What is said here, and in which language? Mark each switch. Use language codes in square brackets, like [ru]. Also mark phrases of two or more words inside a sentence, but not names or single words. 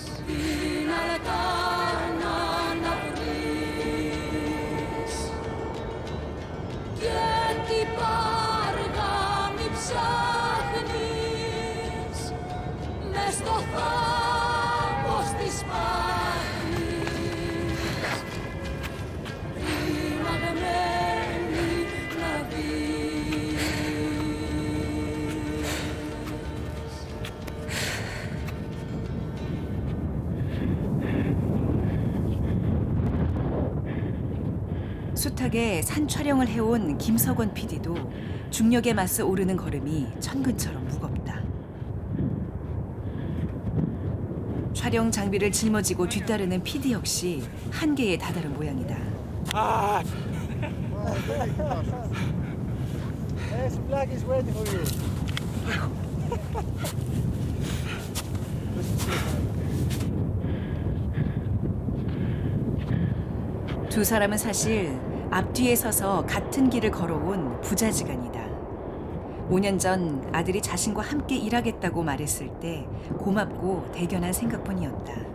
[el] Την αλτάνα να βρεις και την πάργα μη ψάχνεις, μες στο θάμος της πάχνης, ρημαγμένη να δεις. [ko] 숱하게 산 촬영을 해온 김석원 PD도 중력에 맞서 오르는 걸음이 천근처럼 무겁다. 촬영 장비를 짊어지고 뒤따르는 PD 역시 한계에 다다른 모양이다. [en] Yes, Black is waiting for you. [ko] 두 사람은 사실 앞뒤에 서서 같은 길을 걸어온 부자지간이다. 5년 전 아들이 자신과 함께 일하겠다고 말했을 때 고맙고 대견한 생각뿐이었다.